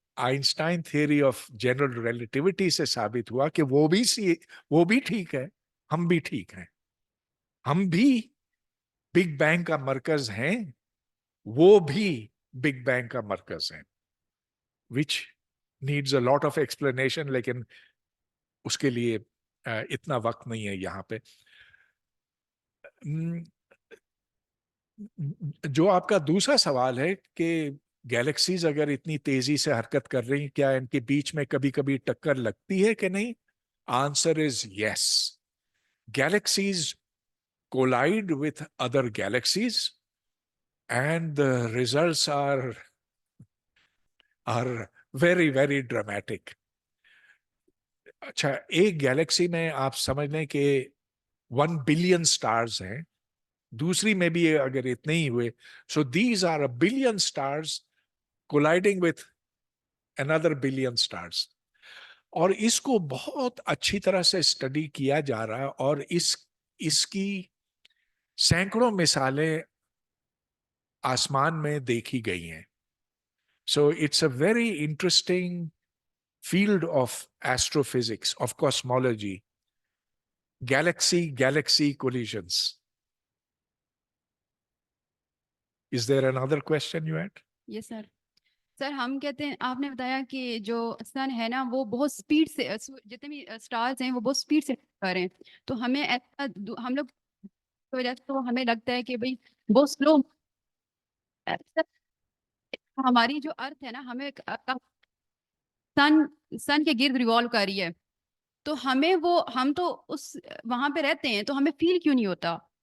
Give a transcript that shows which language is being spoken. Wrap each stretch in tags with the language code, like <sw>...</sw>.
<hi>Einstein theory of general relativity से साबित हुआ कि वो भी ठीक है, हम भी ठीक हैं, हम भी बिग बैंग का मरकज हैं, वो भी बिग बैंग का मरकज हैं,</hi> <en>which needs a lot of explanation,</en> <hi>लेकिन उसके लिए इतना वक्त नहीं है यहाँ पे। जो आपका दूसरा सवाल है कि गैलेक्सीज अगर इतनी तेजी से हरकत कर रही, क्या इनके बीच में कभी कभी टक्कर लगती है कि नहीं?</hi> <en>Answer is yes. Galaxies collide with other galaxies and the results are very very dramatic.</en> <hi>अच्छा, एक गैलेक्सी में आप समझ लें कि 1 बिलियन स्टार्स हैं, दूसरी में भी अगर इतने ही हुए,</hi> <en>so these are a billion stars</en> <hi>colliding with another billion stars. और इसको बहुत अच्छी तरह से स्टडी किया जा रहा है और इसकी सैकड़ों मिसालें आसमान में देखी गई हैं.</hi> <en>So it's a very interesting field of astrophysics, of cosmology, galaxy collisions. Is there another question you had? Yes sir.</en> <hi>Sir हम कहते हैं, आपने बताया कि जो सन है ना वो बहुत स्पीड से जितने भी स्टार्स हैं वो बहुत स्पीड से कर रहे हैं, तो हमें ऐसा हम लोग की वजह से तो हमें लगता है कि भाई वो स्लो, हमारी जो अर्थ है ना हमें सन सन के गिर्द रिवॉल्व कर रही है, तो हमें वो, हम तो उस वहां पे रहते हैं, तो हमें फील क्यों नहीं होता?</hi>